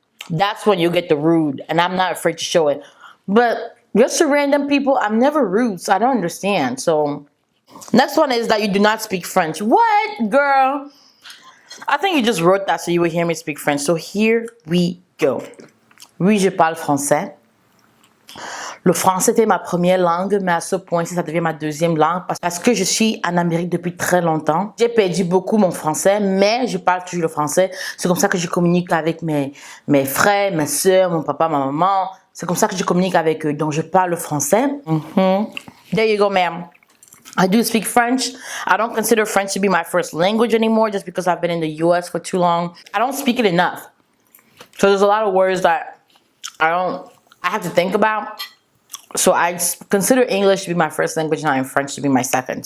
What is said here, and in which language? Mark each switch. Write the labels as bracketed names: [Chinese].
[English] That's when you get the rude, and I'm not afraid to show it. But just to random people, I'm never rude, so I don't understand. So, next one is that you do not speak French. What, girl? I think you just wrote that so you would hear me speak French. So here we go. [French] Oui, je parle français. Le français était ma première langue, mais à ce point-ci, ça devient ma deuxième langue parce que je suis en Amérique depuis très longtemps. J'ai perdu beaucoup mon français, mais je parle toujours le français. C'est comme ça que je communique avec mes frères, mes soeurs, mon papa, ma maman. C'est comme ça que je communique avec eux. Donc, je parle le français. [English] There you go, ma'am. I do speak French. I don't consider French to be my first language anymore just because I've been in the US for too long. I don't speak it enough. So there's a lot of words that I have to think about. So I consider English to be my first language now and French to be my second.